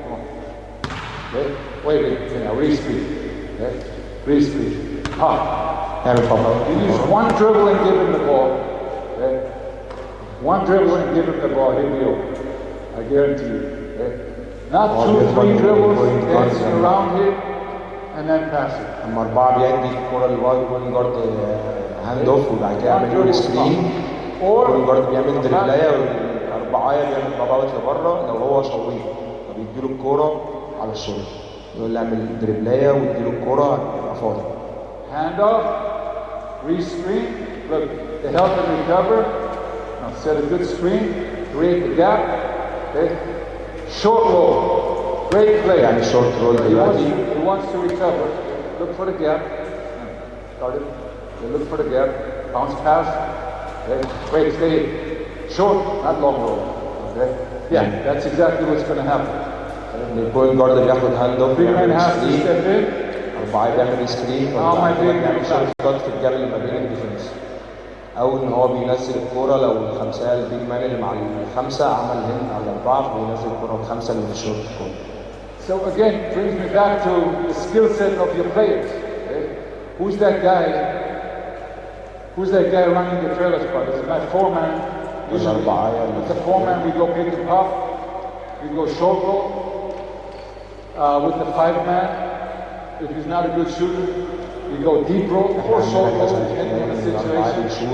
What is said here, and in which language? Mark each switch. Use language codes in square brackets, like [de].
[en] Come on. Okay? Wait, re-screen. Okay? Re-screen. Pop. You use one dribble and give him the ball. Okay? One dribble and give him the ball, he'll be open. I guarantee you. Okay? Not 2-3 dribbles, dancing around here, and then pass it. [ar] اما 4 بيدي الكوره للوايد بوينت جارد هاند اوف وبعد كده يعمل له سكرين. بوينت جارد بيعمل دربلايه والاربعايه بيعمل باباوت لبره لو هو شويط فبيديله الكوره على الشوط. يقول له اعمل دربلايه واديله الكوره يبقى فاضي. [en] Hand off re-screen. Look, to help him recover. Now set a good screen, create the gap. Okay? Short roll. Great play. [ar] يعني short roll دلوقتي. [en] He wants to recover. Look for the gap. Started. Look for the gap. Bounce pass. Okay? Wait, stay. Short, not long roll. Okay? Yeah, that's exactly what's going to happen. [ar] البوينت جارد بياخد هاند اوف بيعمل سكرين. أربعة بيعمل سكرين بيعمل شوت في الجبل اللي ما بين الديفنس. أو إن هو بينزل الكورة لو الخمسة البيج مان اللي مع الخمسة عمل هن على الأربعة فبينزل الكورة بخمسة اللي في الشوط الكورة. [en] So again, brings me back to the skill set of your players. Okay? Who's that guy? Who's that guy running the trailer spot? Is it my foreman? With the foreman, we go pick and pop. We go short roll. With the 5-man, if he's not a good shooter, we go deep roll or short roll depending on the situation.